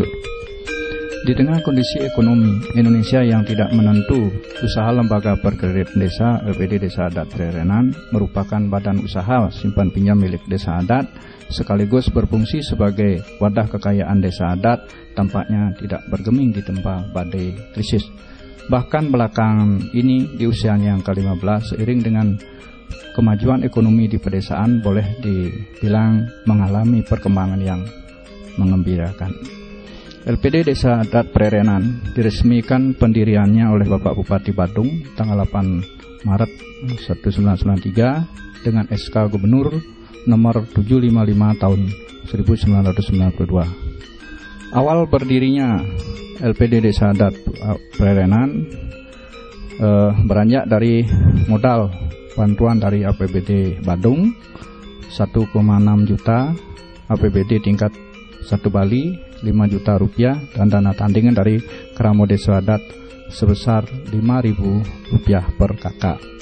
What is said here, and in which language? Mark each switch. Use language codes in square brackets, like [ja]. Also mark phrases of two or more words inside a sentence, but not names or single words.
[id] Di tengah kondisi ekonomi Indonesia yang tidak menentu, usaha Lembaga Perkreditan Desa LPD Desa Adat Prerenan merupakan badan usaha simpan pinjam milik desa adat sekaligus berfungsi sebagai wadah kekayaan desa adat, tampaknya tidak bergeming di tempat badai krisis. Bahkan belakangan ini di usianya yang ke-15 seiring dengan kemajuan ekonomi di pedesaan boleh dibilang mengalami perkembangan yang mengembirakan. LPD Desa Adat Prerenan diresmikan pendiriannya oleh Bapak Bupati Badung tanggal 8 Maret 1993 dengan SK Gubernur nomor 755 tahun 1992. Awal berdirinya LPD Desa Adat Prerenan beranjak dari modal bantuan dari APBD Badung 1,6 juta, APBD tingkat 1 Bali 5 juta rupiah, dan dana tandingan dari Kramo Desa Adat sebesar 5.000 rupiah per kakak.